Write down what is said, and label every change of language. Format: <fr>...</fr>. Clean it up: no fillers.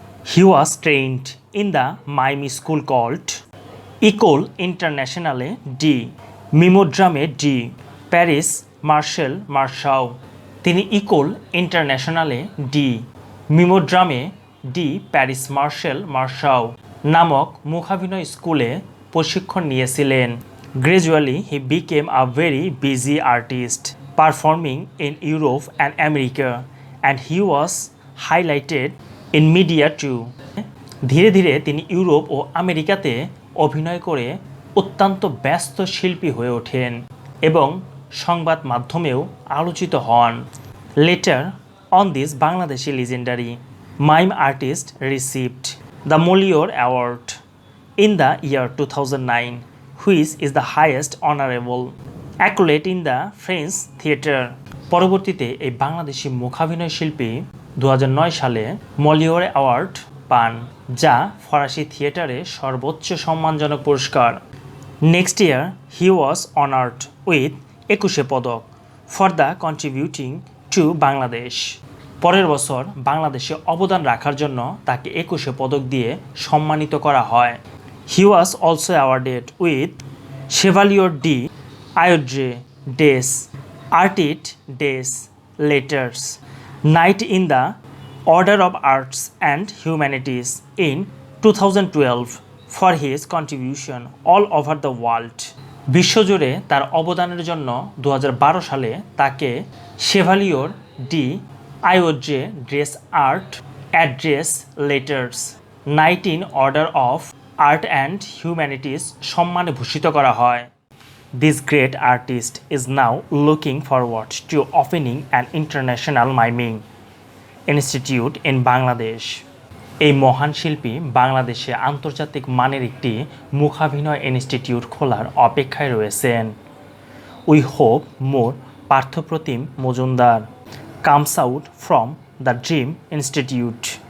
<en>He was trained in the mime school called Ecole Internationale de Mimodrame de Paris Marcel Marceau.</en> <bn>তিনি equal ইন্টারন্যাশনালে D মিমোড্রামে D Paris Marshall মার্শাও নামক মুখাভিনয় স্কুলে প্রশিক্ষণ নিয়েছিলেন।</bn> <en>Gradually, he became a very busy artist, performing in Europe and America, and he was highlighted in media too.</en> <bn>ধীরে ধীরে তিনি Europe ও আমেরিকাতে অভিনয় করে অত্যন্ত ব্যস্ত শিল্পী হয়ে ওঠেন এবং সংবাদ মাধ্যমেও আলোচিত হন।</bn> <en>Later on, this Bangladeshi legendary mime artist received the Molière Award in the year 2009. which is the highest honorable accolade in the French theatre.</en> <bn>পরবর্তীতে এই বাংলাদেশি মুখাভিনয় শিল্পী 2009 সালে মলিওর অ্যাওয়ার্ড পান, যা ফরাসি থিয়েটারে সর্বোচ্চ সম্মানজনক পুরস্কার।</bn> <en>Next year he was honoured with 21 পদক for the contributing to Bangladesh.</en> <bn>পরের বছর বাংলাদেশে অবদান রাখার জন্য তাকে 21 পদক দিয়ে সম্মানিত করা হয়।</bn> <en>He was also awarded with Chevalier d'Ordre des Artistes des Lettres, Knight in the Order of Arts and Humanities in 2012 for his contribution all over the world.</en> <bn>বিশ্বজুড়ে তার অবদানের জন্য 2012 সালে তাকে শেভালিয়র D আইওজে dress art address letters 19 order of art and humanities সম্মানে ভূষিত করা হয়।</bn> <en>This great artist is now looking forward to opening an international miming institute in Bangladesh.</en> <bn>এই মহান শিল্পী বাংলাদেশে আন্তর্জাতিক মানের একটি মুখাভিনয় ইনস্টিটিউট খোলার অপেক্ষায় রয়েছেন।</bn> <en>We hope more Partha Pratim Majumdar comes out from the dream institute.</en>